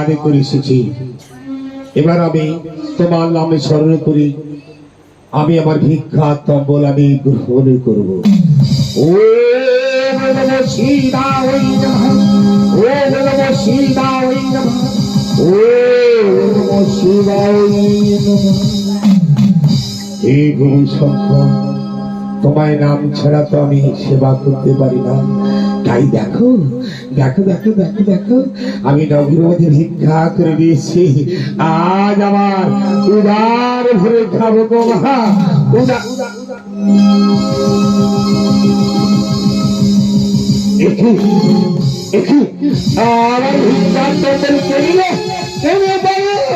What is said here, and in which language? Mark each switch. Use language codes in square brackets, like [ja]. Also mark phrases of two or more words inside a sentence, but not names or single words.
[bn] করে এসেছি, এবার আমি তোমার নামে স্মরণ করি আমি আমার ভিক্ষা তম্বল আমি গ্রহণ করবো। [sa] ওম নমঃ শিবায় নমঃ, ওম নমঃ শিবায় নমঃ, ওম নমঃ শিবায় নমঃ। [bn] হে গুরু শঙ্কর, তোমায় নাম ছাড়া তো আমি সেবা করতে পারি না, তাই দেখো দেখো দেখো দেখো দেখো আমি নগর মধ্যে ভিক্ষা করে দিয়েছি। আজ আমার উদার ভরে খাবো গো মা, উদার আমার ভিক্ষার তন্ডুল করিলে কেমন পারে।